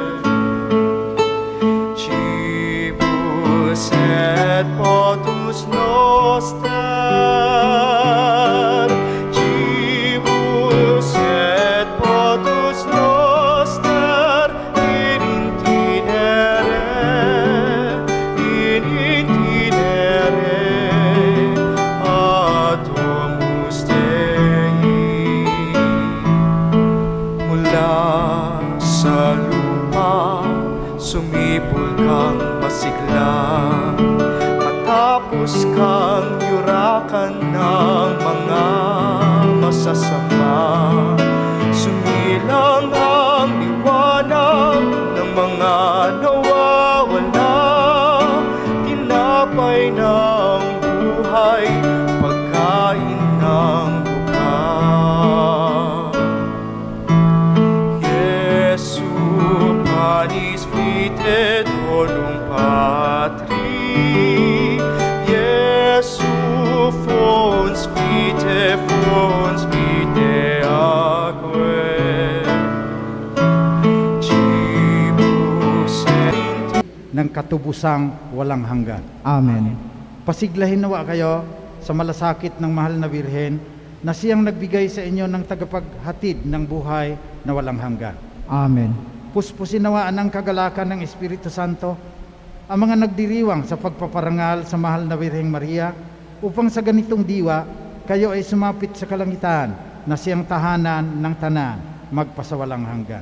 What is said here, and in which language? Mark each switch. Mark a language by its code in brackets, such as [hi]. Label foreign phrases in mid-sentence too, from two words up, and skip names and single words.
[la] Cibus et potus noster, cibus et potus noster, in itinere atomus Dei. [tl] Mula sa lupa, sumibol kang masigla, matapos kang yurakan ng mga masasama. Sumilang ang liwanag ng mga nawawala, tinapay ng buhay, pagkain ng buka. [la] Jesu panis vitae donum Patri, Jesu fons vitae aquae. Cibus et [tl] ng katubusang walang hanggan. Amen. Pasiglahin nawa kayo sa malasakit ng mahal na Birhen na siyang nagbigay sa inyo ng tagapaghatid ng buhay na walang hanggan. Amen. Puspusin nawaan ng kagalakan ng Espiritu Santo ang mga nagdiriwang sa pagpaparangal sa mahal na Birheng Maria, upang sa ganitong diwa kayo ay sumapit sa kalangitan na siyang tahanan ng tanan magpasawalang hanggan.